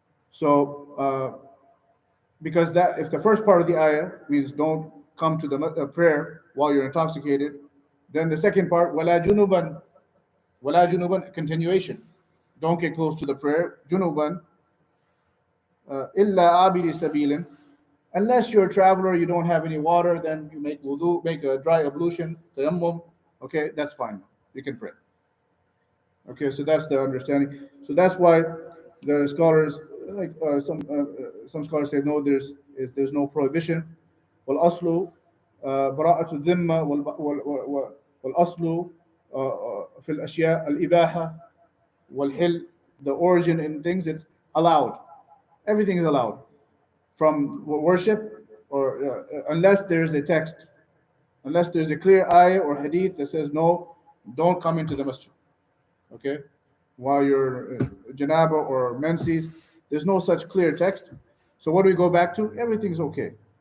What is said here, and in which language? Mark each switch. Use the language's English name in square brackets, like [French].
[English] So because that if the first part of the ayah means don't come to the prayer while you're intoxicated, then the second part wala junuban, continuation, don't get close to the prayer [Arabic] junuban illa abidi sabilin, [English] unless you're a traveler, you don't have any water, then you make wudu, make a dry ablution, tayammum. Okay, that's fine, you can pray. Okay, so that's the understanding. So that's why the scholars, like some scholars say no, there's no prohibition. [Arabic] والأصل براءة الذمة والأصل في الأشياء الإباحة والحل. [English] The origin in things, it's allowed. Everything is allowed from worship, or unless there's a text, unless there's a clear ayah or hadith that says no, don't come into the masjid. Okay, while you're janaba or menses, there's no such clear text. So what do we go back to? Everything's okay.